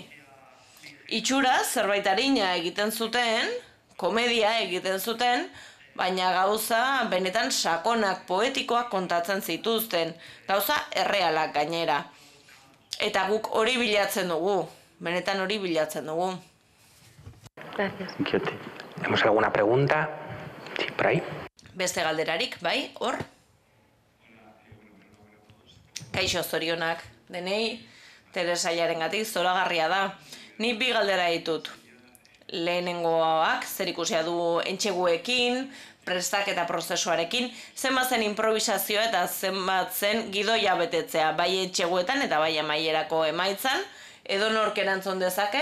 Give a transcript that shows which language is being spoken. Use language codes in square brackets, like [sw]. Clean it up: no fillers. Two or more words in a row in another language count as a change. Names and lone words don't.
[eu] Itxura zerbait arina egiten zuten, komedia egiten zuten, baina gauza benetan sakonak, poetikoak kontatzen zituzten, gauza errealak gainera. Eta guk hori bilatzen dugu, benetan hori bilatzen dugu. [es] Gracias. ¿Tenemos alguna pregunta? Sí, por ahí. [eu] Beste galderarik, bai, hor? Kaixo, zorionak, denei, Teresaiarengatik zoragarria da. Ni bi galdera ditut. Lehenengoak zerikusia du entxeguekin, prestaketa prozesuarekin, zenbat zen improvisazioa eta zenbat zen gidoia betetzea, bai entxeguetan eta bai amaierako emaitzan, edo nork erantzun dezake.